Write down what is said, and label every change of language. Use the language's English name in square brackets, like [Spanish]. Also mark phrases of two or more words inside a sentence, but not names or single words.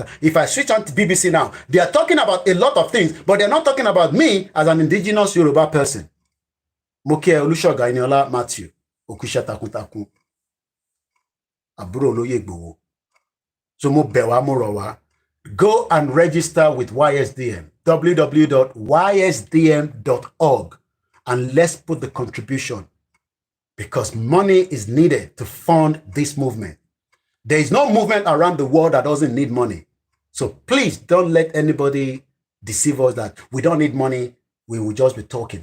[English] If I switch on to BBC now, they are talking about a lot of things, but they're not talking about me as an indigenous Yoruba person. Moke Olushoga Eniola Matthew, Okusha Takuntakun, Aburo Oloye Igboho. [Yoruba] So mo bewa mo rowa. [English] Go and register with YSDM, www.ysdm.org, and let's put the contribution because money is needed to fund this movement. There is no movement around the world that doesn't need money. So please don't let anybody deceive us that we don't need money, we will just be talking.